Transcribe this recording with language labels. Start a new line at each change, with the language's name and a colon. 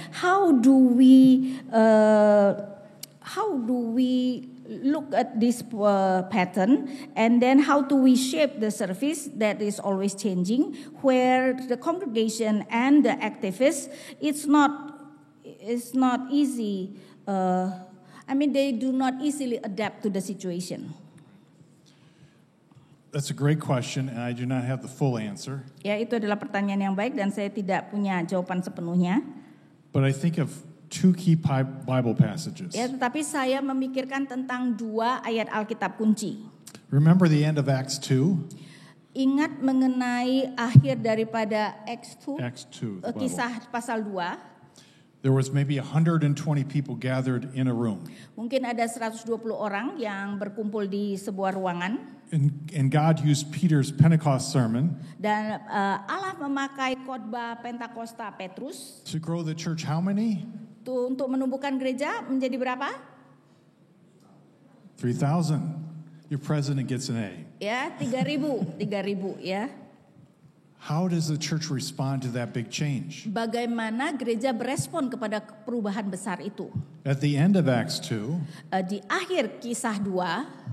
English: How do we look at this pattern, and then how do we shape the service that is always changing, where the congregation and the activists, it's not easy. They do not easily adapt to the situation. That's a great question, and I do not have the full answer.
Indonesian: Ya, itu adalah pertanyaan yang baik dan saya tidak punya jawaban sepenuhnya.
English: But I think of 2 key Bible passages.
Indonesian: Ya, tetapi saya memikirkan tentang 2 ayat Alkitab kunci.
English: Remember the end of Acts 2?
Indonesian: Ingat mengenai akhir daripada Acts 2,
English: Acts 2, the Bible.
Indonesian: Kisah pasal 2.
English: There was maybe 120 people gathered in a room.
Indonesian: Mungkin ada 120 orang yang berkumpul di sebuah ruangan.
English: And God used Peter's Pentecost sermon
Indonesian: Dan Allah memakai khotbah Pentakosta Petrus
English: to grow the church. How many?
Indonesian: untuk menumbuhkan gereja menjadi berapa?
English: 3,000. Your president gets an A.
Indonesian: Ya, 3.000 ya.
English: How does the church respond to that big change?
Indonesian: Bagaimana gereja berespon kepada perubahan besar itu?
English: At the end of Acts 2,
Indonesian: Di akhir kisah 2,